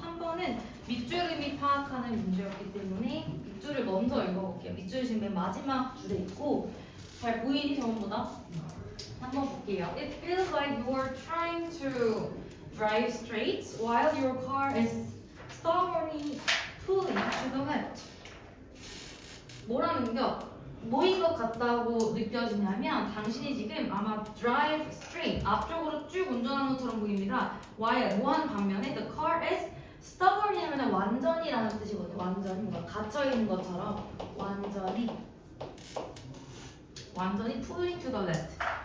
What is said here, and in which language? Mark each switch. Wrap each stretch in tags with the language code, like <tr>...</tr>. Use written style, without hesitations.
<ko>3번은 밑줄음이 파악하는 문제였기 때문에 밑줄을 먼저 읽어볼게요. 밑줄이 지금 맨 마지막 줄에 있고 잘 보이니 저번보다? 한번 볼게요.</ko> <en>It feels like you're trying to drive straight while your car is stubbornly pulling to the left.</en> <ko>뭐라는 게 뭐인 것 같다고 느껴지냐면 당신이 지금 아마</ko> <en>drive straight</en> <ko>앞쪽으로 쭉 운전하는 것처럼 보입니다. while 뭐한 반면에</ko> <en>the car is stubbornly</en> <ko>하면 완전히라는 뜻이거든요. 완전히 뭔가 갇혀있는 것처럼 완전히</ko> <en>pulling to the left.</en>